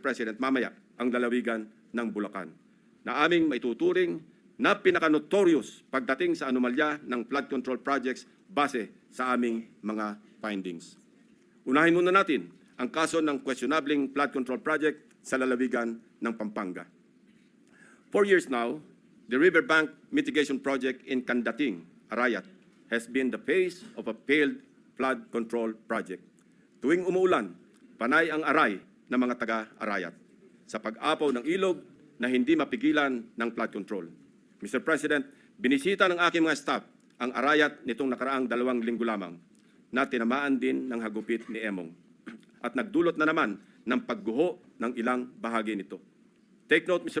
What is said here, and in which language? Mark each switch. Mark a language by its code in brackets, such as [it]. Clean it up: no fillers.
[tl] President, mamaya ang lalawigan ng Bulacan na aming maituturing na pinaka-notorious pagdating sa anomalya ng flood control projects base sa aming mga findings. Unahin muna natin ang kaso ng questionabling flood control project sa lalawigan ng Pampanga. [en] 4 years now, the riverbank mitigation project in Candating, Arayat, has been the face of a failed flood control project. [tl] Tuwing umuulan, panay ang aray ng mga taga-Arayat sa pag-apaw ng ilog na hindi mapigilan ng flood control. Mr. President, binisita ng aking mga staff ang Arayat nitong nakaraang 2 linggo lamang na tinamaan din ng hagupit ni Emong at nagdulot na naman ng pagguho ng ilang bahagi nito. [en] Take note, Mr.